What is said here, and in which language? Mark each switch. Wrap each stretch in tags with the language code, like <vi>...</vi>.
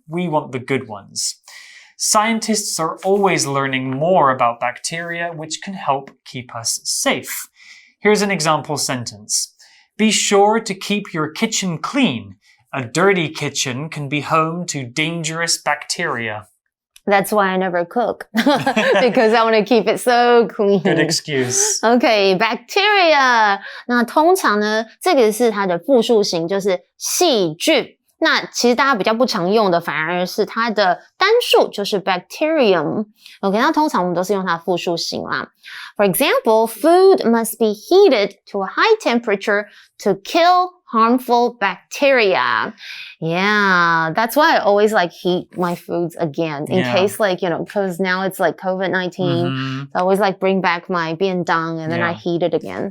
<en>We want the good ones. Scientists are always learning more about bacteria, which can help keep us safe. Here's an example sentence. Be sure to keep your kitchen clean. A dirty kitchen can be home to dangerous bacteria. That's why I never cook, because I want to keep it so clean. Good excuse. Okay, bacteria.</en> <zh>那通常呢，这个是它的复数形，就是细菌。那其实大家比较不常用的，反而是它的单数，就是 bacterium。OK， 那通常我们都是用它的复数形啦。</zh> <en>For example, food must be heated to a high temperature to kill harmful bacteria. Yeah, that's why I always like heat my foods again in case because now it's like COVID-19. So I always like bring back my 便当 and then I heat it again.</en>